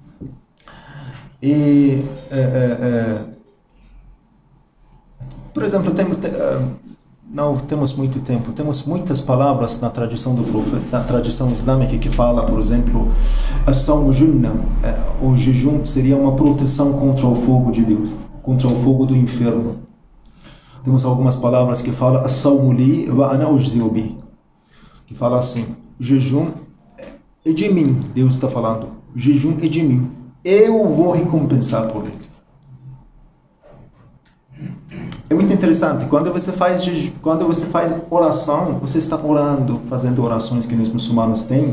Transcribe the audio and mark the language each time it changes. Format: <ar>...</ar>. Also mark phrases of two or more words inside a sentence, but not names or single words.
<pt>E, por exemplo, não temos muito tempo. Temos muitas palavras na tradição do profeta, na tradição islâmica que fala, por exemplo,</pt> <ar>الصوم جنة,</ar> <pt>o jejum seria uma proteção contra o fogo de Deus, contra o fogo do inferno. Temos algumas palavras que falam</pt> <ar>الصوم لي وأنا أجزي به,</ar> <pt>que fala assim: o jejum é de mim, Deus está falando. O jejum é de mim. Eu vou recompensar por ele. É muito interessante. Quando você faz oração, você está orando, fazendo orações que nós muçulmanos têm.</pt>